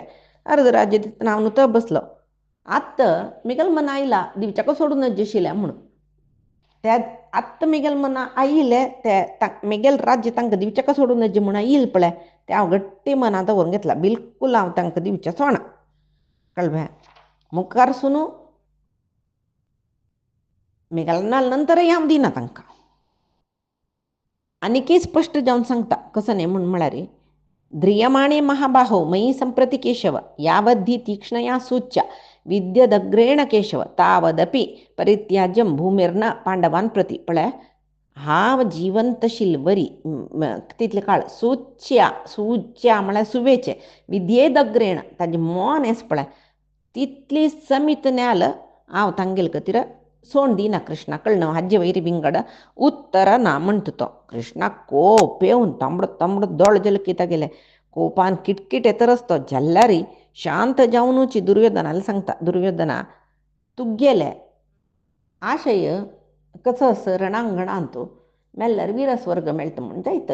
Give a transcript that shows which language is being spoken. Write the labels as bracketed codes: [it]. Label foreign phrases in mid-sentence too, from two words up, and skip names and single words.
[kok] अर्ध राज्य दितना हांव न्हू बसलो. आत्त मेगेल मना आयला दिवच्याक सोडून नज आशिल्लें म्हणून त्या आत्त मेगेल मना आयिल्लें तें मेगेल राज्य तांकां दिवच्याक सोडून नज म्हूण आयिल्लें पळय तें हांव गट्टी मनांत दवरून घेतलां. बिलकूल हांव तांकां दिवचें सोणा कळ्ळें. मुखार सुनू मेगेलनाल नंतरय हांव दिना तांकां. आनीकय स्पश्ट जावन सांगता कसं न्ही म्हळ्यार [sa] ध्रियमाणे महाबाहो मयी संप्रति केशव यावद्धि तीक्ष्णया सूच्या विद्यदग्रेण केशव तावदपि परित्याज्यम भूमिर्न पांडवान प्रती. [kok] पळय हांव जिवंत आशिल्लें वरी तितले काळ सूच्या म्हळ्यार सुवेचें विद्येदग्रेण ताजें मोन येस पळय तितली समीत न्याल हांव तांगेले खातीर सोण दिना कृष्णा. कळ्ळें न्हू. हाजे वयरी विंगड उत्तर ना म्हणटा तो. कृष्णाक कोप येवन तांबडो दोळ जालें कित्याक गेलें कोपान किटकिट येतरच तो जाल्यारय शांत जावनूच दुर्योधनाला सांगता दुर्योधना तुगेलें आशय कसो आसा रणांगणांत मेल्ल्यार वीरस्वर्ग मेळटा म्हूण जायत.